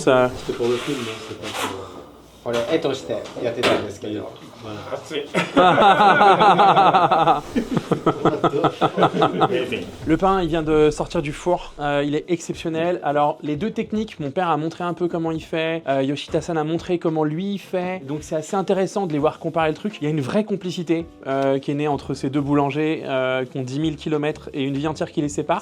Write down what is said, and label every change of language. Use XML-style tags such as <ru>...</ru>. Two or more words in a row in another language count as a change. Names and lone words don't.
<fr>C'est pour le film, hein, c'est pas pour.</fr> <ja>これ、絵としてやってたんですけど。</ja> <fr>Voilà.</fr> <ja>熱い</ja> <fr>Le pain, il vient de sortir du four. Il est exceptionnel. Alors, les deux techniques, mon père a montré un peu comment il fait. Yoshida-san a montré comment lui il fait. Donc, c'est assez intéressant de les voir comparer le truc. Il y a une vraie complicité qui est née entre ces deux boulangers qui ont 10 000 km et une vie entière qui les sépare.</fr>